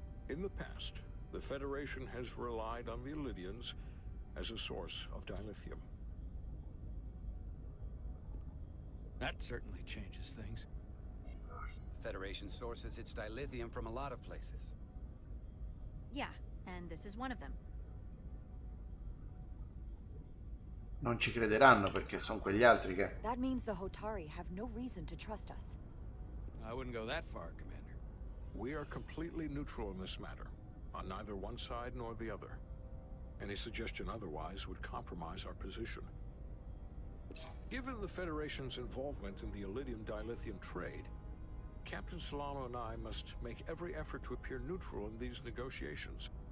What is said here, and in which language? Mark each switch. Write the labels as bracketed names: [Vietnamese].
[English] In the past, the Federation has relied on the Illydians as a source of dilithium. That certainly changes things. Federation sources its dilithium from a lot of places. Yeah, and this is one of them. [Italian] Non ci crederanno perché sono quegli altri che... [English] That means the Hotari have no reason to trust us. I wouldn't go that far, Commander. We are completely neutral in this matter, on neither one side nor the other. Any suggestion otherwise would compromise our position. Given the Federation's involvement in the Illydian dilithium trade, Captain Solano and I must make every effort to appear neutral in these negotiations.